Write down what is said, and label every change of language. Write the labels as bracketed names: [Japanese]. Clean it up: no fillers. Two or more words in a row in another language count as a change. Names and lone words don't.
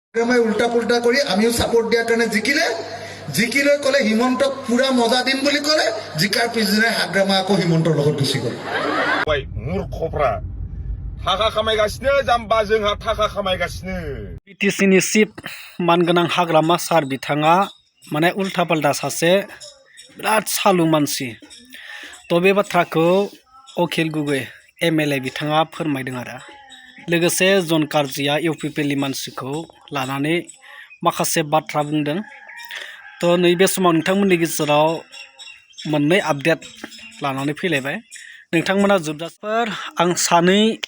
[Assamese] উল্টা পুল্টা কৰি আমিও সাপোর্ট দিয়াৰ কাৰণে জিকিলে কলে হিমন্তক পুরা মজা দিম বুলি কলে জিকাৰ পিছদিনাই হাগ্ৰামা আকৌ হিমন্তৰ লগত গুচি গল [Bodo] मूर्खफ्रा थाखा खामायगासिनो जाम्बा जोंहा थाखा खामायगासिनो बिटिसिनि चिफ मानगोनां हाग्रामा सार बिथाङा माने उल्था पाल्टा सासे बिराद सालु मानसि तो बे बाथ्राखौ अखिल गगৈ एमएलए बिथाङा फोरमायदों आरो लोगोसे जन कार्जिया इउपिपिएलनि मानसिखौ लानानै माखासे बाथ्रा बुंदों तो नैबे समाव नोंथांमोननि गेजेराव मोननै आपडेट लानानै फैलायबाय नोंथांमोना जोबजासिम आं सानै